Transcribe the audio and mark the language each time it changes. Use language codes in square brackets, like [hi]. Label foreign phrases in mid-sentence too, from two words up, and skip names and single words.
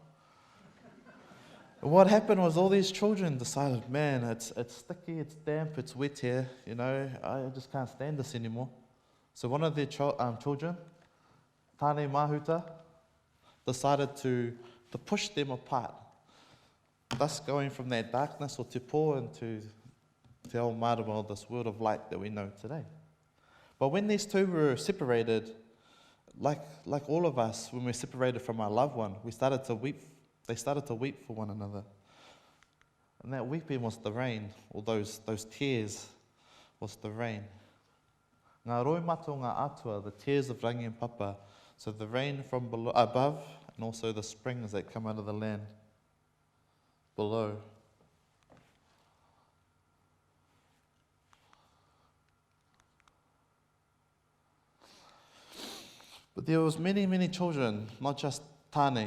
[en] And what happened was all these children decided, man, it's sticky, it's damp, it's wet here, I just can't stand this anymore. So one of their children, Tāne Mahuta, decided to push them apart, thus going from that darkness or [mi] te pō [en] into [mi] te ao marama, [en] this world of light that we know today. But when these two were separated, like all of us, when we're separated from our loved one, we started to weep. They started to weep for one another. And that weeping was the rain, or those tears was the rain. [mi] Ngā roi mato ngā atua, [en] the tears of Rangi and Papa, so the rain from below, above, and also the springs that come out of the land below. But there was many children, not just Tāne.